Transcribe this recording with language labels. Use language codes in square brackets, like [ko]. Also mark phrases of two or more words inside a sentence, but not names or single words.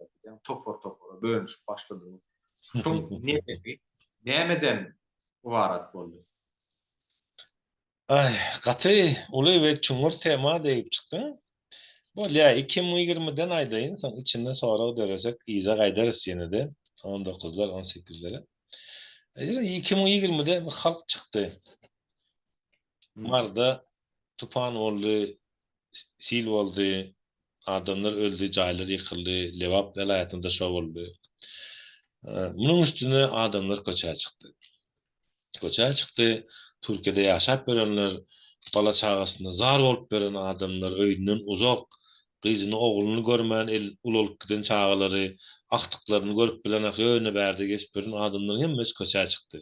[tk] Topor bölünüşip başlady. Şoň nämeden ibarat boldy? Ay, gaty uly we çuňur tema diýip çykdy. Bolýa 2020-den aýdaýyn, soň içinde sonra döresek iza gaýdarys ýene-de 19'lar 18'lere. 2020'de bir halk çykdy. Marda tupan boldy, sil boldy, adamlar öldü, jaýlar ýykyldy, Lewap welaýatynda şo boldy. Munyň üstüne adamlar köçäge çykdy. Köçäge çykdy, Türkiýede ýaşap berenler, bala çagasyna zar bolup beren adamlar, öýünden uzak, gyzyny ogluny görmän el ululup giden çagalary, akdyklaryny görüp bilen ýöne bärde geçip beren adamlar hemmesi köçäge çykdy.